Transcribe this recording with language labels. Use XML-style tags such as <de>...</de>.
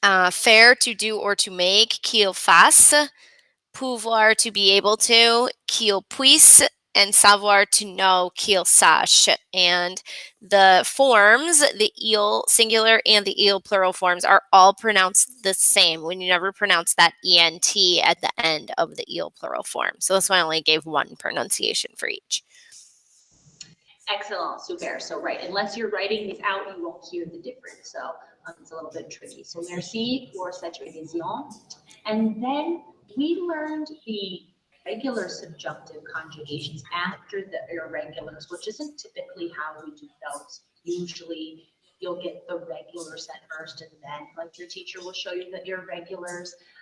<en>Faire to do or to make,</en> <fr>qu'il fasse.</fr> <en>Pouvoir to be able to,</en> <fr>qu'il puisse.</fr> <en>And savoir to know,</en> <fr>qu'il sache.</fr> <en>And the forms, the il singular and the il plural forms, are all pronounced the same. We never pronounce that ENT at the end of the il plural form. So that's why I only gave one pronunciation for each. Excellent, super. So right, unless you're writing these out, you won't hear the difference. So it's a little bit tricky.</en> <fr>So merci pour cette révision.</fr> <en>And then we learned the regular subjunctive conjugations after the irregulars, which isn't typically how we do those. Usually you'll get the regulars at first, and then like your teacher will show you the irregulars.</en>